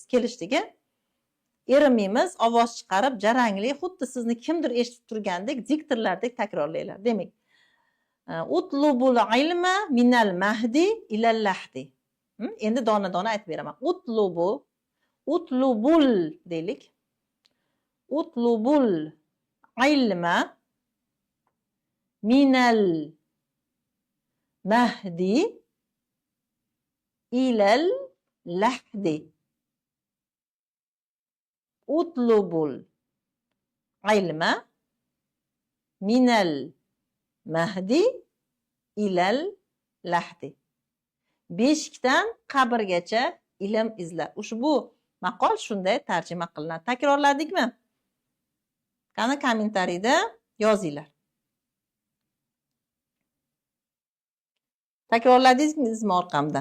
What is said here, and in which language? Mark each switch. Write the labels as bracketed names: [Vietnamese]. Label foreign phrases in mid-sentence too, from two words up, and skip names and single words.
[Uzbek] Kelishdiki, erinmaymiz, ovoz chiqarib, jarangli, xuddi sizni kimdir eshitib turgandek, diktorlardek takrorlaylar. [Arabic] Demak, اطلبوا العلم من المهد إلى اللحد. [Uzbek] Endi dona-dona aytib beraman. Utlubul deylik. [Arabic] اطلبوا العلم من المهد إلى اللحد. اطلبوا العلم من المهد إلى اللحد. [Uzbek] Beshikdan qabrgacha ilm izla. Ushbu maqol shunday tarjima qilinadi. Takrorladikmi? Qani kommentariyda yozinglar. Takrorladingizmi orqamda?